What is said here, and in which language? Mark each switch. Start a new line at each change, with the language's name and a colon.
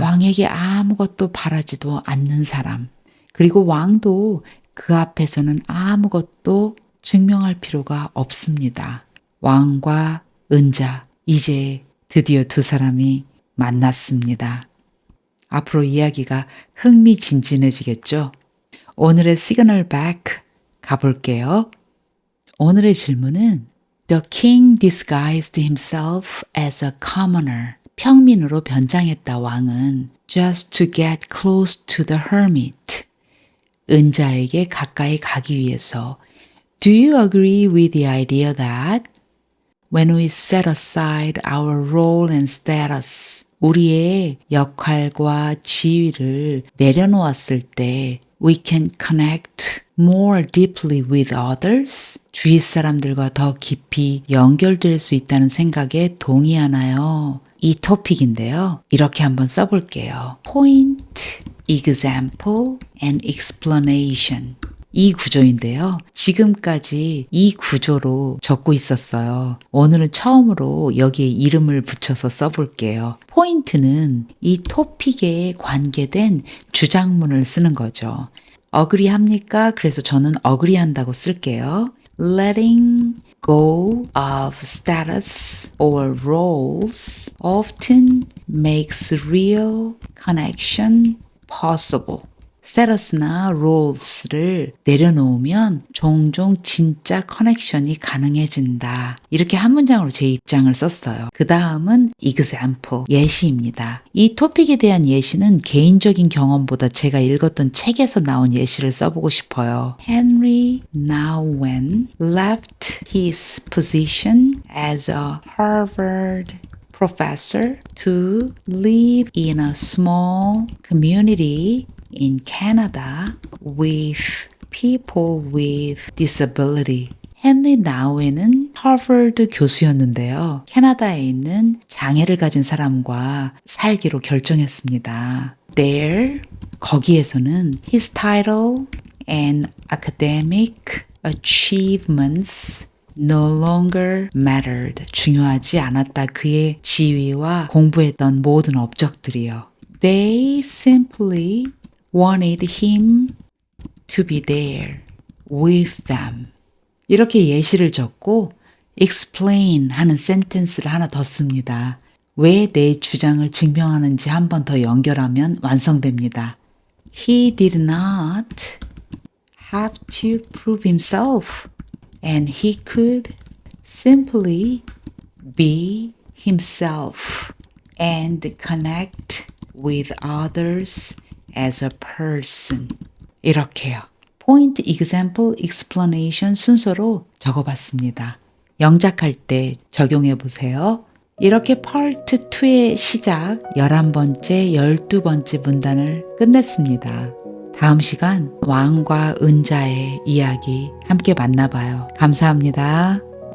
Korean: 왕에게 아무것도 바라지도 않는 사람. 그리고 왕도 그 앞에서는 아무것도 증명할 필요가 없습니다. 왕과 은자, 이제 드디어 두 사람이 만났습니다. 앞으로 이야기가 흥미진진해지겠죠? 오늘의 시그널 백 가볼게요. 오늘의 질문은
English: The king disguised himself as a commoner.
Korean: 평민으로 변장했다 왕은
English: just to get close to the hermit.
Korean: 은자에게 가까이 가기 위해서
English: Do you agree with the idea that when we set aside our role and status,
Korean: 우리의 역할과 지위를 내려놓았을 때
English: we can connect more deeply with others?
Korean: 주위 사람들과 더 깊이 연결될 수 있다는 생각에 동의하나요? 이 토픽인데요. 이렇게 한번 써볼게요.
English: Point, example, and explanation.
Korean: 이 구조인데요. 지금까지 이 구조로 적고 있었어요. 오늘은 처음으로 여기에 이름을 붙여서 써볼게요. 포인트는 이 토픽에 관계된 주장문을 쓰는 거죠. agree 합니까? 그래서 저는 agree 한다고 쓸게요.
English: Letting go of status or roles often makes real connection possible.
Korean: 스테러스나 롤스를 내려놓으면 종종 진짜 커넥션이 가능해진다. 이렇게 한 문장으로 제 입장을 썼어요. 그 다음은 example, 예시입니다. 이 토픽에 대한 예시는 개인적인 경험보다 제가 읽었던 책에서 나온 예시를 써보고 싶어요.
English: Henry Nouwen left his position as a Harvard professor to live in a small community in Canada with people with disability.
Korean: 헨리 나우엔은 하버드 교수였는데요. 캐나다에 있는 장애를 가진 사람과 살기로 결정했습니다.
English: There,
Korean: 거기에서는
English: his title and academic achievements no longer mattered.
Korean: 중요하지 않았다. 그의 지위와 공부했던 모든 업적들이요.
English: They simply wanted him to be there with them.
Korean: 이렇게 예시를 적고 explain 하는 sentence를 하나 더 씁니다. 왜 내 주장을 증명하는지 한 번 더 연결하면 완성됩니다.
English: He did not have to prove himself and he could simply be himself and connect with others as a person.
Korean: 이렇게요.
English: Point, example, explanation
Korean: 순서로 적어봤습니다. 영작할 때 적용해 보세요. 이렇게 파트 2의 시작 11번째, 12번째 문단을 끝냈습니다. 다음 시간 왕과 은자의 이야기 함께 만나봐요. 감사합니다.